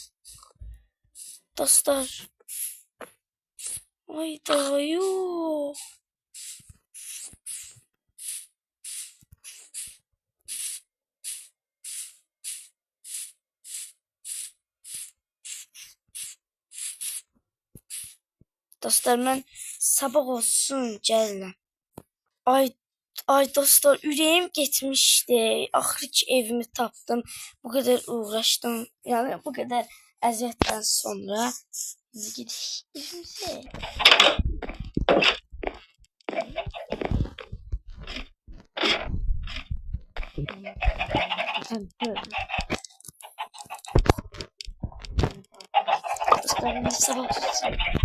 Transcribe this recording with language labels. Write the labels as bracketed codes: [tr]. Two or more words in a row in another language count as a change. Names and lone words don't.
[tr] Dostlar. Hayda yok. Dostlar ben sabah olsun gəlirəm. [az] Ay dostlar ürəyim getmişdi. Axırı ki evimi tapdım. [tr] Bu kadar uğraşdım. Yani bu kadar əziyyətdən sonra gidiş evimize. Dostlar ben sabah olsun.